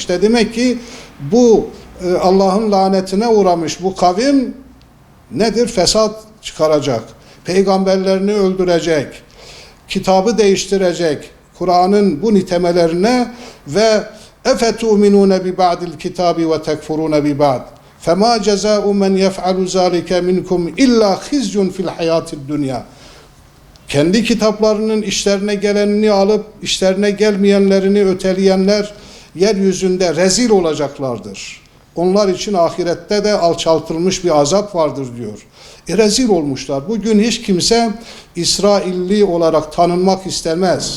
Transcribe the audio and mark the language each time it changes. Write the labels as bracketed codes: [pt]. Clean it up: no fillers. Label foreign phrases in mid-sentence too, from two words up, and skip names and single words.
[tr] İşte demek ki bu Allah'ın lanetine uğramış bu kavim nedir? Fesat çıkaracak. Peygamberlerini öldürecek. Kitabı değiştirecek. Kur'an'ın bu nitemelerine ve [ar] أفتؤمنون ببعض الكتاب وتكفرون ببعض. فَمَا جَزَاءُ مَنْ يَفْعَلُ ذَٰلِكَ مِنْكُمْ اِلَّا خِزْيٌ فِي الْحَيَاةِ الدُّنْيَا. [tr] Kendi kitaplarının işlerine gelenini alıp işlerine gelmeyenlerini öteleyenler yeryüzünde rezil olacaklardır. Onlar için ahirette de alçaltılmış bir azap vardır diyor. Rezil olmuşlar. Bugün hiç kimse İsrailli olarak tanınmak istemez.